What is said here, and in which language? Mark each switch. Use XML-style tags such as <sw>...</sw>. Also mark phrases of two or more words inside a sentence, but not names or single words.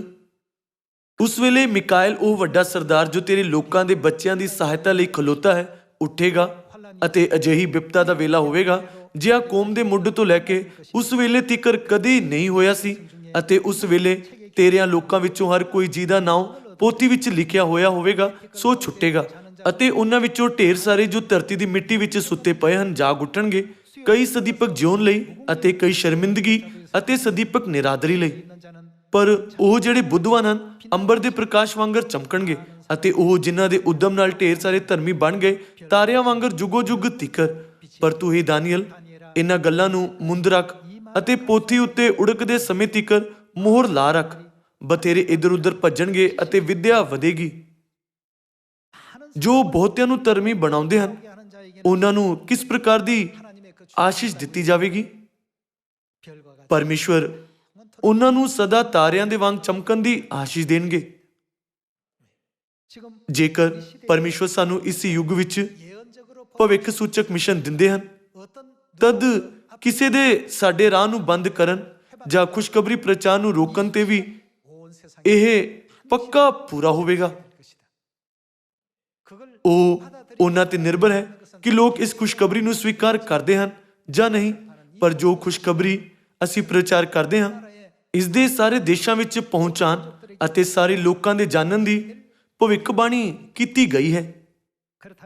<pa>ਉਸ ਵੇਲੇ ਮਿਕਾਇਲ ਉਹ ਵੱਡਾ ਸਰਦਾਰ ਜੋ ਤੇਰੇ ਲੋਕਾਂ ਦੇ ਬੱਚਿਆਂ ਦੀ ਸਹਾਇਤਾ ਲਈ ਖਲੋਤਾ ਹੈ ਉੱਠੇਗਾ ਅਤੇ ਅਜਿਹੀ ਵਿਪਤਾ ਦਾ ਵੇਲਾ ਹੋਵੇਗਾ ਜਿਹਾ ਕੌਮ ਦੇ ਮੁੱਢ ਤੋਂ ਲੈ ਕੇ ਉਸ ਵੇਲੇ ਤੀਕਰ ਕਦੇ ਨਹੀਂ ਹੋਇਆ ਸੀ ਅਤੇ ਉਸ ਵੇਲੇ ਤੇਰਿਆਂ ਲੋਕਾਂ ਵਿੱਚੋਂ ਹਰ ਕੋਈ ਜਿਹਦਾ ਨਾਮ ਪੋਥੀ ਵਿੱਚ ਲਿਖਿਆ ਹੋਇਆ ਹੋਵੇਗਾ ਸੋ ਛੁੱਟੇਗਾ ਅਤੇ ਉਹਨਾਂ ਵਿੱਚੋਂ ਢੇਰ ਸਾਰੇ ਜੋ ਧਰਤੀ ਦੀ ਮਿੱਟੀ ਵਿੱਚ ਸੁੱਤੇ ਪਏ ਹਨ ਜਾਗ ਉੱਠਣਗੇ, ਕਈ ਸਦੀਪਕ ਜਿਉਣ ਲਈ ਅਤੇ ਕਈ ਸ਼ਰਮਿੰਦਗੀ ਅਤੇ ਸਦੀਪਕ ਨਿਰਾਦਰੀ ਲਈ।</pa> <ko>있는 자는</ko> <pa>ਪਰ ਉਹ ਜਿਹੜੇ ਬੁੱਧਵਾਨ ਹਨ ਅੰਬਰ ਦੇ ਪ੍ਰਕਾਸ਼ ਵਾਂਗਰ ਚਮਕਣਗੇ ਅਤੇ ਉਹ ਜਿਨ੍ਹਾਂ ਦੇ ਉਦਮ ਨਾਲ ਢੇਰ ਸਾਰੇ ਧਰਮੀ ਬਣ ਗਏ ਤਾਰਿਆਂ ਵਾਂਗਰ ਜੁਗੋ ਜੁਗ ਤਿਕਰ। ਪਰ ਤੂੰ ਹੀ ਦਾਨੀਏਲ ਇਹਨਾਂ ਗੱਲਾਂ ਨੂੰ ਮੁੰਦ ਰੱਖ ਅਤੇ ਪੋਥੀ ਉੱਤੇ ਉੜਕਦੇ ਸਮੇਂ ਤਿਕਰ ਮੋਹਰ ਲਾ ਰੱਖ। ਬਥੇਰੇ ਇਧਰ ਉਧਰ ਭੱਜਣਗੇ ਅਤੇ ਵਿਦਿਆ ਵਧੇਗੀ। ਜੋ ਬਹੁਤਿਆਂ ਨੂੰ ਧਰਮੀ ਬਣਾਉਂਦੇ ਹਨ</pa> <ko>하는 자에게는</ko> <pa>ਉਹਨਾਂ ਨੂੰ ਕਿਸ ਪ੍ਰਕਾਰ ਦੀ</pa> <ko>하나님의 그</ko> <pa>ਆਸ਼ੀਸ਼ ਦਿੱਤੀ ਜਾਵੇਗੀ?</pa> <ko>별과 같이</ko> <pa>ਪਰਮੇਸ਼ਵਰ ਉਹਨਾਂ ਨੂੰ ਸਦਾ ਤਾਰਿਆਂ ਦੇ ਵਾਂਗ ਚਮਕਣ ਦੀ ਆਸ਼ੀਸ਼ ਦੇਣਗੇ।</pa> <ko>지금</ko> <pa>ਜੇਕਰ ਪਰਮੇਸ਼ਵਰ ਸਾਨੂੰ ਇਸ ਯੁੱਗ ਵਿੱਚ</pa> <ko>예언적으로</ko> <pa>ਭਵਿੱਖ ਸੂਚਕ ਮਿਸ਼ਨ ਦਿੰਦੇ ਹਨ</pa> <ko>어떤</ko> <pa>ਤਦ ਕਿਸੇ ਦੇ ਸਾਡੇ ਰਾਹ ਨੂੰ ਬੰਦ ਕਰਨ ਜਾਂ ਖੁਸ਼ਖਬਰੀ ਪ੍ਰਚਾਰ ਨੂੰ ਰੋਕਣ ਤੇ ਵੀ</pa> <ko>온 세상에</ko> <pa>ਇਹ ਪੱਕਾ ਪੂਰਾ ਹੋਵੇਗਾ।</pa> <ko>것이다. 그걸</ko> <pa>ਉਹ ਉਹਨਾਂ ਤੇ ਨਿਰਭਰ ਹੈ ਕਿ ਲੋਕ ਇਸ ਖੁਸ਼ਖਬਰੀ ਨੂੰ ਸਵੀਕਾਰ ਕਰਦੇ ਹਨ ਜਾਂ ਨਹੀਂ। ਪਰ ਜੋ ਖੁਸ਼ਖਬਰੀ ਅਸੀਂ ਪ੍ਰਚਾਰ ਕਰਦੇ ਹਾਂ ਇਸ ਦੇ ਸਾਰੇ ਦੇਸ਼ਾਂ ਵਿੱਚ ਪਹੁੰਚਾਣ ਅਤੇ ਸਾਰੇ ਲੋਕਾਂ ਦੇ ਜਾਣਨ ਦੀ ਭਵਿੱਖਬਾਣੀ ਕੀਤੀ ਗਈ ਹੈ।</pa> <ko>그렇다면</ko>